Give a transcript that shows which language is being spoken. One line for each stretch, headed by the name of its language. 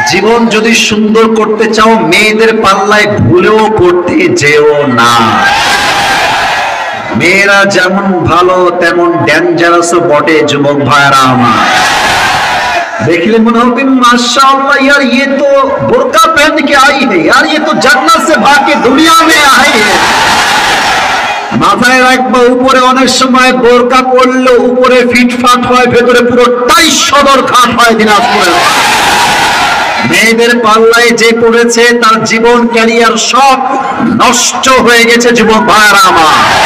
Bangla: জীবন যদি সুন্দর করতে চাও মেয়েদের পাল্লায় ভুলেও পড়তে যেও না। মেয়েরা যেমন ভালো তেমন ডেঞ্জারাসও বটে যুবক ভাইরা আমার।
Hindi: देखले मने होगा माशाअल्लाह यार ये तो बुर्का पहन के आई है, यार ये तो जन्नत से भाग के दुनिया में आई है।
Bangla: মাথায় রাখবা উপরে অনেক সময় বোরকা পরলে উপরে ফিটফাট হয়, ভেতরে পুরো টাইট সদর খাট হয় দিনাজপুরে। মেয়েদের পাল্লায় যে পড়েছে তার জীবন ক্যারিয়ার সব নষ্ট হয়ে গেছে যুবক ভাইরা আমার।